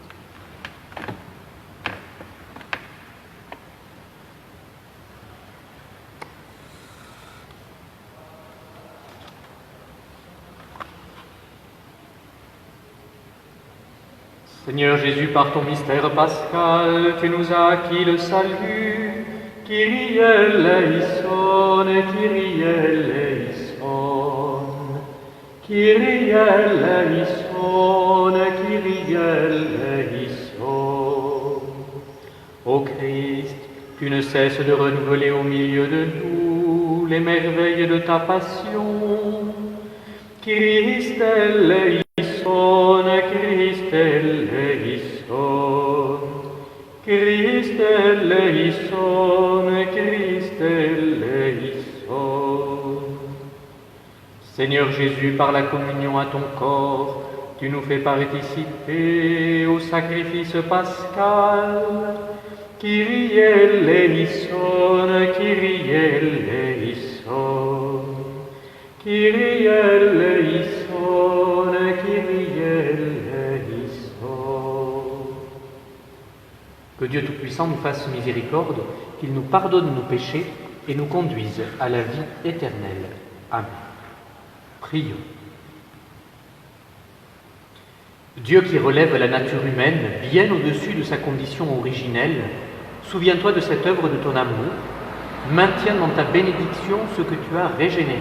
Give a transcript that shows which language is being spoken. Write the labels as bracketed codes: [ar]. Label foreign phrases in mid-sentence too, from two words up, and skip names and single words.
[fr] Seigneur Jésus, par ton mystère pascal, tu nous as acquis le salut. [el] Κύριε ελέησον, Κύριε ελέησον. Κύριε ελέησον, Κύριε ελέησον. [fr] Ô Christ, tu ne cesses de renouveler au milieu de nous les merveilles de ta passion. [el] Χριστέ ελέησον, Χριστέ ελέησον. Χριστέ ελέησον, Χριστέ ελέησον. [fr] Seigneur Jésus, par la communion à ton corps, tu nous fais participer au sacrifice pascal. [el] Κύριε ελέησον, Κύριε ελέησον. Κύριε ελέησον, Κύριε ελέησον. [fr] Que Dieu Tout-Puissant nous fasse miséricorde, qu'il nous pardonne nos péchés et nous conduise à la vie éternelle. Amen. Prions. Dieu qui relève la nature humaine bien au-dessus de sa condition originelle, souviens-toi de cette œuvre de ton amour, maintiens dans ta bénédiction ce que tu as régénéré.